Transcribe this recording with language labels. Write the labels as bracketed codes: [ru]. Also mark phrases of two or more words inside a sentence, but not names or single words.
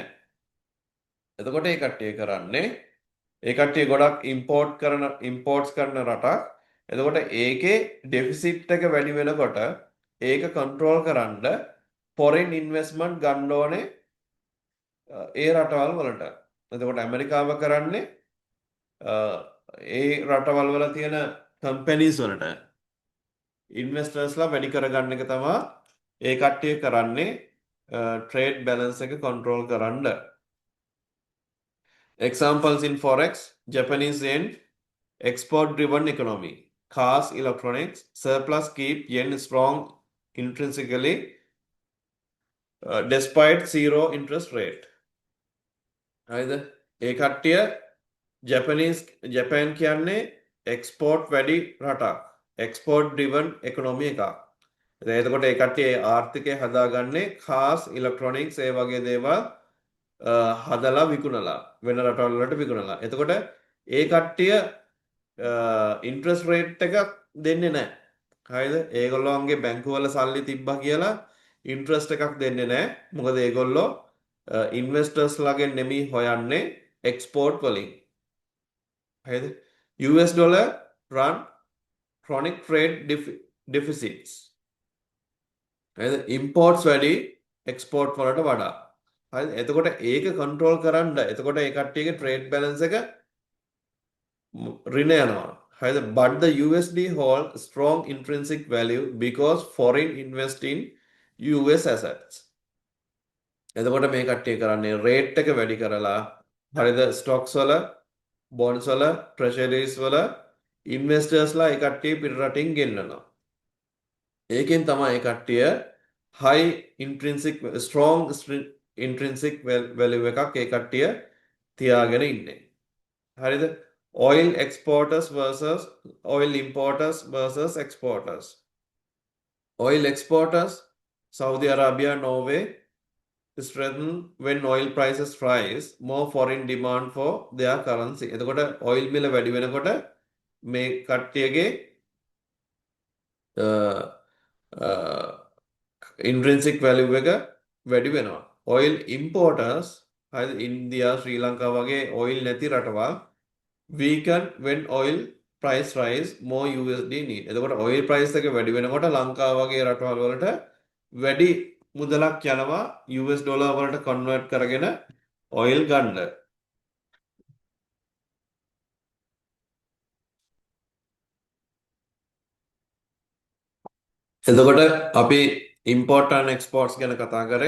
[si] එතකොට ඒ කට්ටිය කරන්නේ ඒ කට්ටිය ගොඩක් imports කරන රටක්. එතකොට ඒකේ ඩෙෆිසිට් එක වැඩි වෙනකොට ඒක කන්ට්‍රෝල් කරන්න [en] foreign investment [si] ගන්න ඕනේ ඒ රටවල් වලට. එතකොට ඇමරිකාව කරන්නේ ඒ රටවල් වල තියෙන companies වලට investors ලා වැඩි කරගන්න එක තමයි ඒ කට්ටිය කරන්නේ [en] trade balance [si] එක control කරන්න. [en] Examples in forex, Japanese yen, export driven economy. Cars, electronics, surplus keep yen strong intrinsically despite zero interest rate. [si] හරිද? ඒ කට්ටිය ජපාන් කියන්නේ export වැඩි රටක්. [en] export driven economy [si] එකක්. එතකොට ඒ කට්ටිය ආර්ථිකය හදාගන්නේ [en] cars, electronics [si] ඒ වගේ දේවල් හදලා විකුණලා වෙන රටවල් වලට විකුණලා. එතකොට ඒ කට්ටිය [en] interest rate [si] එකක් දෙන්නේ නැහැ. හරිද? ඒගොල්ලෝන්ගේ බැංකුවල සල්ලි තිබ්බා කියලා ඉන්ට්‍රස්ට් එකක් දෙන්නේ නැහැ. මොකද ඒගොල්ලෝ ඉන්වෙස්ටර්ස් ලාගෙන් නෙමෙයි හොයන්නේ එක්ස්පෝර්ට් වලින්. හරිද? [en] US dollar run chronic trade deficits. [si] හරිද? imports වැඩි export වලට වඩා. හරිද? එතකොට ඒක කන්ට්‍රෝල් කරන්න. එතකොට ඒ කට්ටියගේ [en] trade balance [si] එක ඍණ යනවා. හරිද? [en] But the USD hold strong intrinsic value because foreign invest in US assets. [si] එතකොට මේ කට්ටිය කරන්නේ රේට් එක වැඩි කරලා හරිද? ස්ටොක්ස් වල, බොන්ඩ්ස් වල, ට්‍රෙෂරිස් වල ඉන්වෙස්ටර්ස්ලා ඒ කට්ටිය පිට රටින් ගෙන්නනවා. ඒකෙන් තමයි ඒ කට්ටිය [en] high intrinsic strong intrinsic value [si] එකක් ඒ කට්ටිය තියාගෙන ඉන්නේ. හරිද? [en] Oil exporters versus oil importers versus exporters. Oil exporters, Saudi Arabia, Norway, strengthen when oil prices rise, more foreign demand for their currency. [si] එතකොට oil මිල වැඩි වෙනකොට මේ කට්ටියගේ [en] intrinsic value [si] එක වැඩි වෙනවා. [en] Oil importers, [si] හරිද? ඉන්දියා, ශ්‍රී ලංකාව වගේ oil නැති රටවල් [en] weaken when oil price rise, more USD need. [si] එතකොට [en] oil price [si] එක වැඩි වෙනකොට ලංකාව වගේ රටවල් වලට වැඩි මුදලක් යනවා [en] US dollar [si] වලට කන්වර්ට් කරගෙන oil ගන්න. එතකොට අපි [en] import and exports [si] ගැන කතා කරේ.